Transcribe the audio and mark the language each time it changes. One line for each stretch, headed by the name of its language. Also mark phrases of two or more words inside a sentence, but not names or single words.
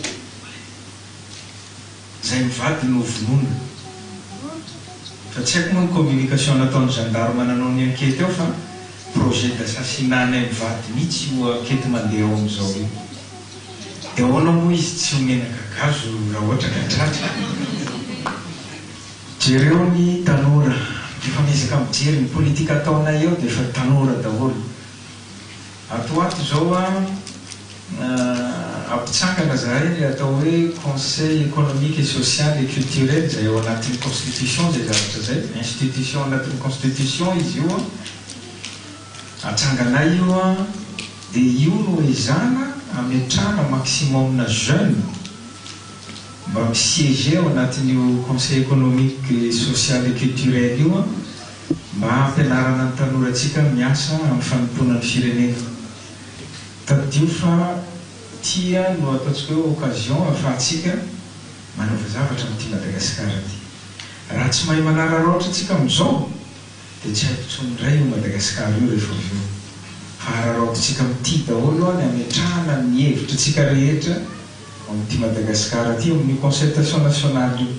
Malagasy: zay mivady no vonona fa tsy haiko moa ny communication nataon'ny gendarme nanao ny ankety eo fa
French: projet d'assassinat
Malagasy: ny mivady mihitsy io ankety mandeha ao am'izao io dia ahoana moa izy tsy homenaka gazo raha ohatra ka tratra jereo ny tanora efa mezaka mijery ny politika ataonay eo dia efa tanora daholo atoato zao ampitsangana zahay le atao hoe
French: conseil économique et social et culturel
Malagasy: zay ao anatin'ny constitution zay zavatra zay institution anatin'ny constitution izy io atsanganay io dia io no ezana ametrana maximum na jeune mba misiéger ao anatin'io
French: conseil économique et social et culturel
Malagasy: io mba ampianarana ny tanoratsika miasa amin'ny fanompoana ny firenena tadio fa tia no ataontsika hoe occasion ahafahantsika manova zavatra amin'ity Madagasikara ty raha tsy mahay manararoatra atsika amin'izao dia tsy haiko tsonindray io Madagasikara io rehefa avy eo fa araroatritsika amin'ity daholo any ametrahana ny hevitra tsika rehetra amin'ity Madagasikara ty amin'ny
French: concertation nationale
Malagasy: io.